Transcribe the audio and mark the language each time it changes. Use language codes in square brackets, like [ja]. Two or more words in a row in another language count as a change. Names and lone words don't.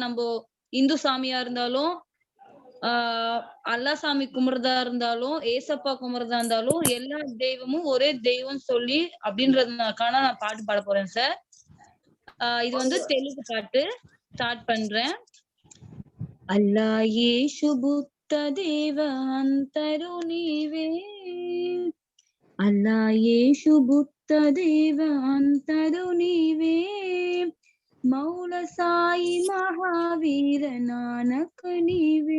[ta] நம்ம இந்து சாமியா இருந்தாலும் அல்லா சாமி கும்பிடுறதா இருந்தாலும் ஏசப்பா கும்பிடுறதா இருந்தாலும் எல்லா தெய்வமும் ஒரே தெய்வம் சொல்லி அப்படின்றதுக்கான நான் பாட்டு பாட போறேன் சார். இது வந்து தெலுங்கு பாட்டு. ஸ்டார்ட் பண்றேன். [te] அல்லா యేసు బుద్ధ దేవ అంతరు నీవే. அல்லா యేసు బుద్ధ దేవ అంతరు నీవే. మౌల సాయి మహావీర నానక నీవే.